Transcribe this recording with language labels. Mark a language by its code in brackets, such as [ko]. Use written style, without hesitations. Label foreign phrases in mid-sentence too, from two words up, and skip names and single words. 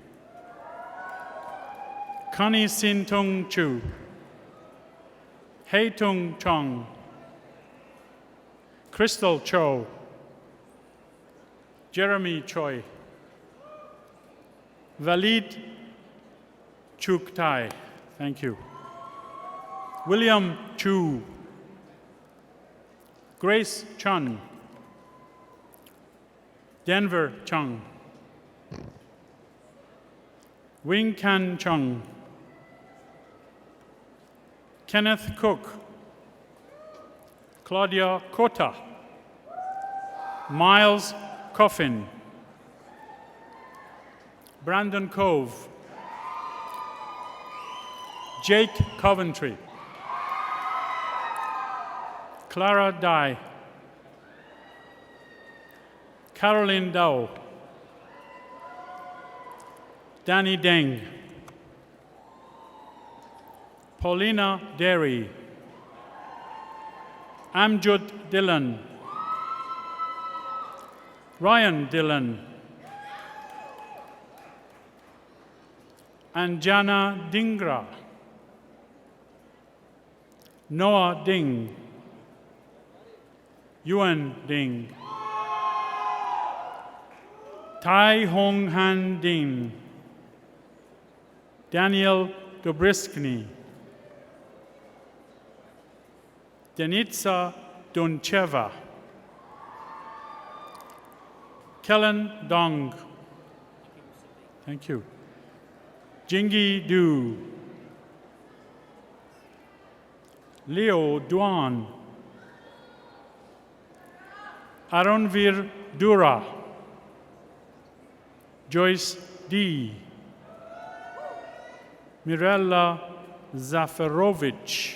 [en] Connie Sin Tung Chu. Hei Tung Chong. Crystal Cho. Jeremy Choi. Valid Chuk Tai. Thank you. William Chu. Grace Chun. Denver Chung. Wing Kan Chung. Kenneth Cook. Claudia Kota. Miles Coffin. Brandon Cove. Jake Coventry. Clara Dye. Caroline Dow. Danny Deng. Paulina Derry. Amjud Dillon. Ryan Dillon. Anjana Dingra. Noah Ding. Yuan Ding. Tai Hong Han Ding. Daniel Dobryskny. Denitsa Doncheva. Kellen Dong. Thank you. Jingi Du. Leo Duan. Aronvir Dura. Joyce D. Mirella Zaferovich.